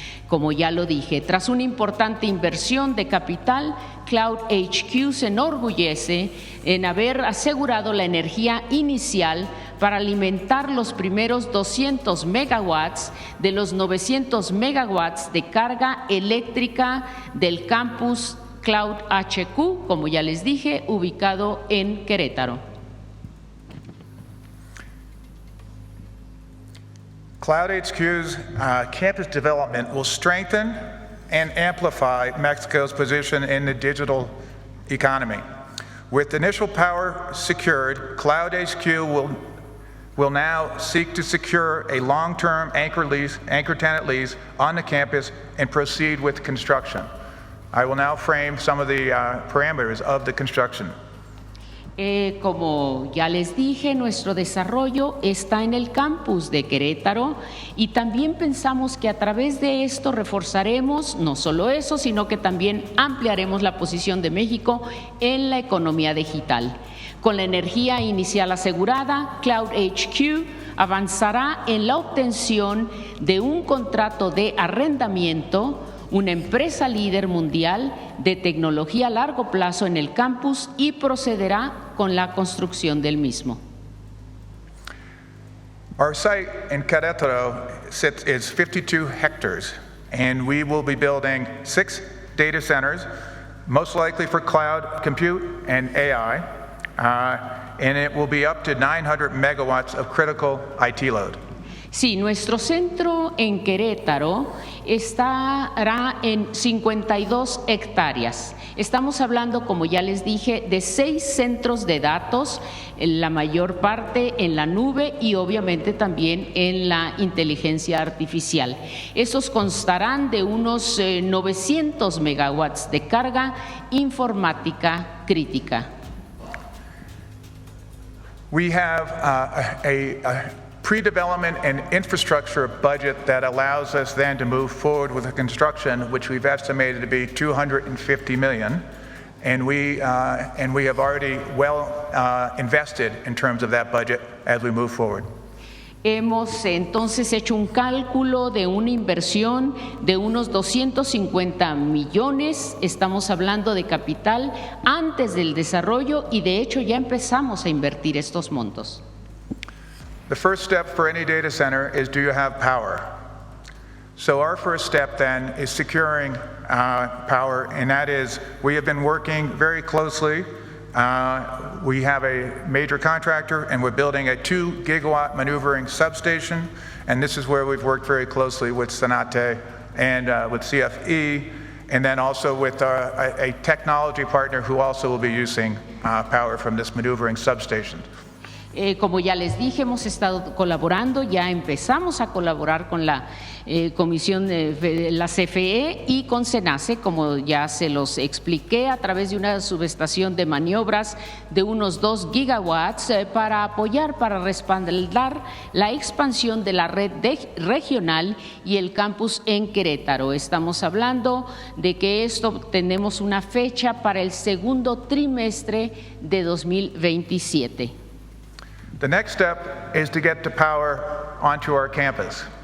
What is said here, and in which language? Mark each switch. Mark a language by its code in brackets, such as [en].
[es] Como ya lo dije, tras una importante inversión de capital, Cloud HQ se enorgullece en haber asegurado la energía inicial para alimentar los primeros 200 megawatts de los 900 megawatts de carga eléctrica del campus Cloud HQ, como ya les dije, ubicado en Querétaro. [en] Cloud HQ's campus development will strengthen and amplify Mexico's position in the digital economy. With initial power secured, Cloud HQ will now seek to secure a long-term anchor tenant lease on the campus and proceed with construction. I will now frame some of the parameters of the construction. [es] Como ya les dije, nuestro desarrollo está en el campus de Querétaro y también pensamos que a través de esto reforzaremos no solo eso, sino que también ampliaremos la posición de México en la economía digital. Con la energía inicial asegurada, Cloud HQ avanzará en la obtención de un contrato de arrendamiento, una empresa líder mundial de tecnología a largo plazo en el campus y procederá con la construcción del mismo. [en] Our site in Querétaro is 52 hectares, and we will be building 6 data centers, most likely for cloud compute and AI, and it will be up to 900 megawatts of critical IT load. [es] Sí, nuestro centro en Querétaro estará en 52 hectáreas. Estamos hablando, como ya les dije, de 6 centros de datos, la mayor parte en la nube y obviamente también en la inteligencia artificial. Esos constarán de unos 900 megawatts de carga informática crítica. [en] We have a pre-development and infrastructure budget that allows us then to move forward with the construction, which we've estimated to be $250 million, and we have already invested in terms of that budget as we move forward. [es] Hemos entonces hecho un cálculo de una inversión de unos 250 millones, estamos hablando de capital antes del desarrollo y de hecho ya empezamos a invertir estos montos. [en] The first step for any data center is, do you have power? So our first step then is securing power, and that is, we have been working very closely. We have a major contractor, and we're building a 2 gigawatt maneuvering substation, and this is where we've worked very closely with Sonate and with CFE, and then also with a technology partner who also will be using power from this maneuvering substation. [es] Como ya les dije, hemos estado colaborando, ya empezamos a colaborar con la Comisión de la CFE y con SENACE, como ya se los expliqué, a través de una subestación de maniobras de unos 2 gigawatts para apoyar, para respaldar la expansión de la red regional y el campus en Querétaro. Estamos hablando de que esto tenemos una fecha para el segundo trimestre de 2027. [en] The next step is to get the power onto our campus.